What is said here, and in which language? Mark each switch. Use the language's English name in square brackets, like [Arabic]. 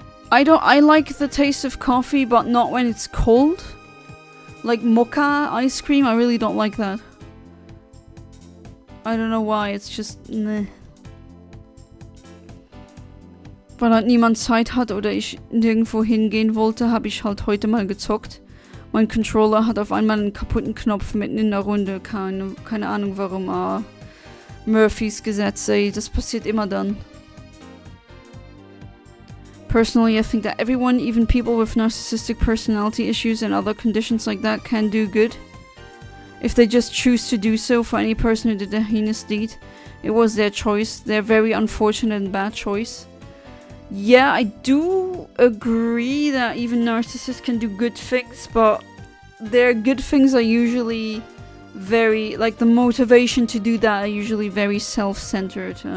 [English] I like the taste of coffee, but not when it's cold. Like mocha ice cream, I really don't like that. I don't know why, it's just meh. [German] Weil halt niemand Zeit hat oder ich nirgendwo hingehen wollte, habe ich halt heute mal gezockt. Mein Controller hat auf einmal einen kaputten Knopf mitten in der Runde. Keine Ahnung warum. Murphys Gesetz, ey, das passiert immer dann. [English] Personally, I think that everyone, even people with narcissistic personality issues and other conditions like that, can do good. If they just choose to do so. For any person who did a heinous deed, it was their choice. Their very unfortunate and bad choice. Yeah, I do agree that even narcissists can do good things, but their good things are usually very, like the motivation to do that are usually very self-centered.